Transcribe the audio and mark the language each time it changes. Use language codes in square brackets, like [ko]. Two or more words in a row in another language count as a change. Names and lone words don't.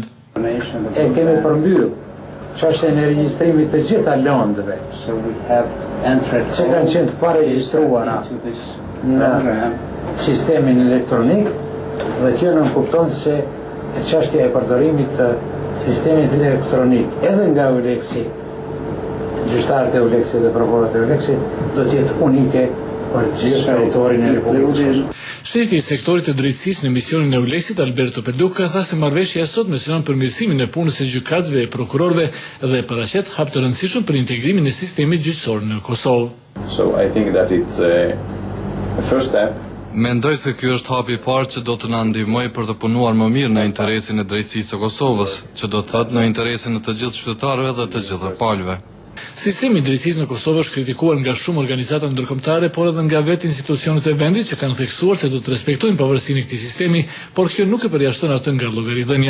[sq] E kemi përmbyll çështjen e regjistrimit të gjitha lëndëve që kanë qenë të paregjistruara në sistemin elektronik, dhe kjo nëmë kupton se çështja e përdorimit të sistemit elektronik edhe nga EULEX-i, gjyqtarët e EULEX-it dhe prokurorët e EULEX-it, do të jetë unike për gjithë territorin e Republikës. Shefi i sektorit të drejtësisë në misionin e EULEX-it, Alberto Perduca, tha se marrëveshja e sotme synon përmirësimin e punës së gjykatësve e prokurorëve dhe paraqet hap të rëndësishëm për integrimin e sistemit gjyqësor në Kosovë. [en] So I think that it's a first step. [sq] Mendoj se ky është hapi i parë që do të na ndihmojë për të punuar më mirë në interesin e drejtësisë së Kosovës, që do të thotë në interesin e të gjithë qytetarëve dhe të gjithë palëve. Sistemi i drejtësisë në Kosovë është kritikuar nga shumë organizata ndërkombëtare, por edhe nga vetë institucionet e vendit që kanë theksuar se do të respektojnë pavarësinë e këtij sistemi, por kjo nuk e përjashton atë nga llogaridhënia.